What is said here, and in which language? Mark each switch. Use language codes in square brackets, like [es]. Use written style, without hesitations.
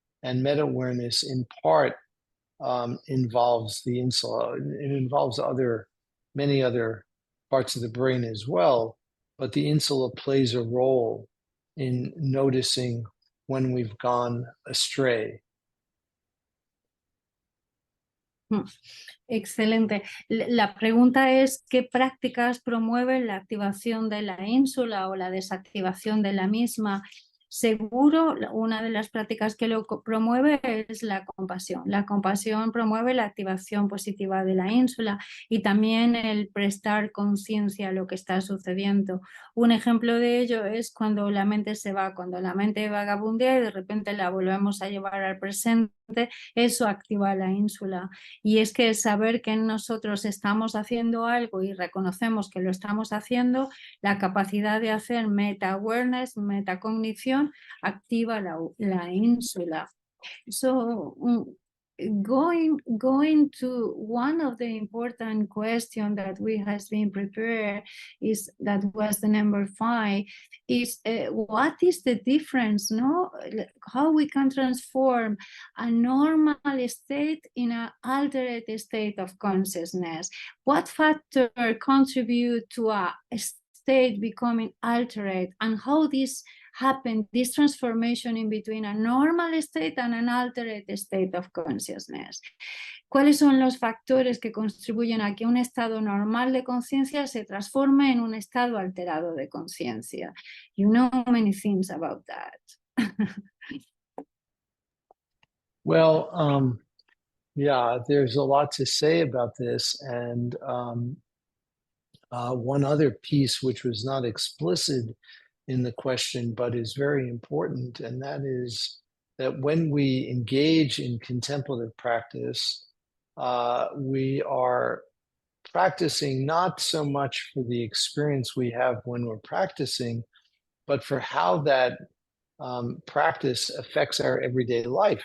[en] And meta-awareness in part involves the insula. It involves many other parts of the brain as well, but the insula plays a role in noticing when we've gone astray. [es] Excelente. La pregunta es, ¿qué prácticas promueven la activación de la ínsula o la desactivación de la misma? Seguro, una de las prácticas que lo promueve es la compasión. La compasión promueve la activación positiva de la ínsula y también el prestar conciencia a lo que está sucediendo. Un ejemplo de ello es cuando la mente se va, cuando la mente vagabundea y de repente la volvemos a llevar al presente, eso activa la ínsula. Y es que saber que nosotros estamos haciendo algo y reconocemos que lo estamos haciendo, la capacidad de hacer meta-awareness, metacognición, activa la ínsula. [en] So, going to one of the important questions that we has been prepared is that was the number 5 is what is the difference, no, how we can transform a normal state in an altered state of consciousness, what factor contribute to a state becoming altered, and how this happen, this transformation in between a normal state and an altered state of consciousness. [es] ¿Cuáles son los factores que contribuyen a que un estado normal de conciencia se transforme en un estado alterado de conciencia? [en] You know many things about that. Well, yeah, there's a lot to say about this. And one other piece, which was not explicit in the question, but is very important, and that is that when we engage in contemplative practice, we are practicing not so much for the experience we have when we're practicing, but for how that practice affects our everyday life.